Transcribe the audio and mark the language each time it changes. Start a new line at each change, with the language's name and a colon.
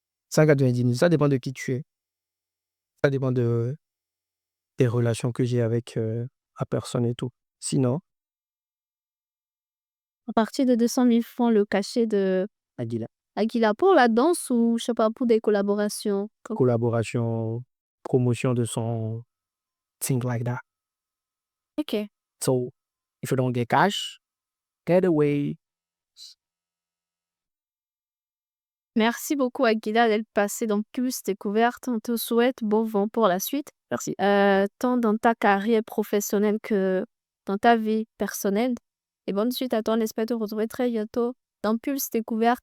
French: 190 000, ça dépend de qui tu es. Ça dépend de des relations que j'ai avec la personne et tout. Sinon, à partir de 200 000 francs, le cachet de Aguila, Aguila pour la danse ou, je sais pas, pour des collaborations? collaboration, promotion de son,
English: things like that.
French: OK.
English: So, if you don't get cash, get away.
French: Merci beaucoup, Aguila, d'être passée dans Pulse Découverte. On te souhaite bon vent pour la suite, Merci. tant dans ta carrière professionnelle que dans ta vie personnelle. Et bonne suite à toi. On espère te retrouver très bientôt dans Pulse Découverte avec madame, pourquoi pas.